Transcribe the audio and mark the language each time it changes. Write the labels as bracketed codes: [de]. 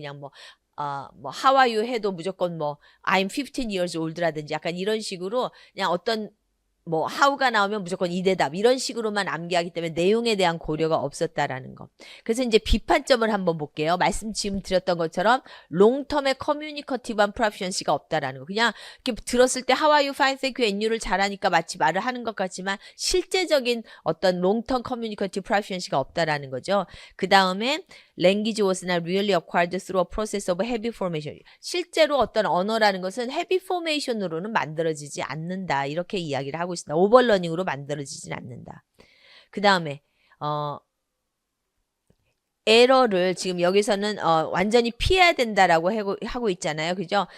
[ko] 그냥 뭐 [en] how are you [ko] 해도 무조건 뭐 [en] I'm 15 years old [ko] 라든지 약간 이런 식으로 그냥 어떤 뭐 how가 나오면 무조건 이 대답 이런 식으로만 암기하기 때문에 내용에 대한 고려가 없었다라는 거. 그래서 이제 비판점을 한번 볼게요. 말씀 지금 드렸던 것처럼 롱텀의 커뮤니커티브한 프로피션시가 없다라는 거. 그냥 이렇게 들었을 때 [en] how are you, fine, thank you, and you [ko] 를 잘하니까 마치 말을 하는 것 같지만 실제적인 어떤 롱텀 커뮤니커티브 프로피션시가 없다라는 거죠. 그 다음에 [en] language was not really acquired through a process of heavy formation. [ko] 실제로 어떤 언어라는 것은 heavy formation으로는 만들어지지 않는다. 이렇게 이야기를 하고 있습니다. 오버러닝으로 만들어지진 않는다. 그 다음에 에러를 지금 여기서는 완전히 피해야 된다라고 하고 있잖아요. 그죠?